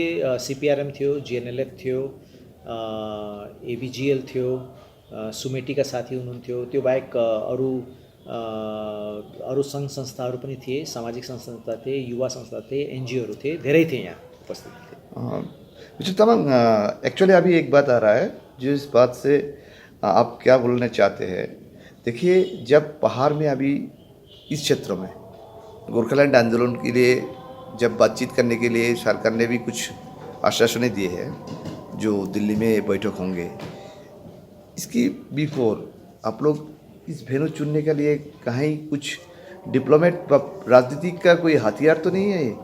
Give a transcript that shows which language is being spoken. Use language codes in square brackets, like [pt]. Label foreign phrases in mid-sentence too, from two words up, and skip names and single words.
[ne] CPRM थियो, GNLF थियो, ABGL थियो, सुमेटीका साथी हुनुहुन्थ्यो। त्यो बाहेक अरू सङ्घ संस्थाहरू पनि थिए, सामाजिक संस्था थिए, युवा संस्था थिए, NGOहरू थिए, धेरै थिए यहाँ उपस्थित थिए। [hi] मिस्टर तामाङ, एक्चुअली अभी एक बात आ रहा है जो इस बात से आप क्या बोलना चाहते हैं। देखिए, जब पहाड़ में अभी इस क्षेत्र में गोरखालैंड आंदोलन के लिए जब बातचीत करने के लिए सरकार ने भी कुछ आश्वासनें दिए हैं जो दिल्ली में बैठक होंगे, इसकी बिफोर आप लोग इस वेन्यू चुनने के लिए कहीं कुछ डिप्लोमेट राजनीतिक का कोई हथियार तो नहीं है ये?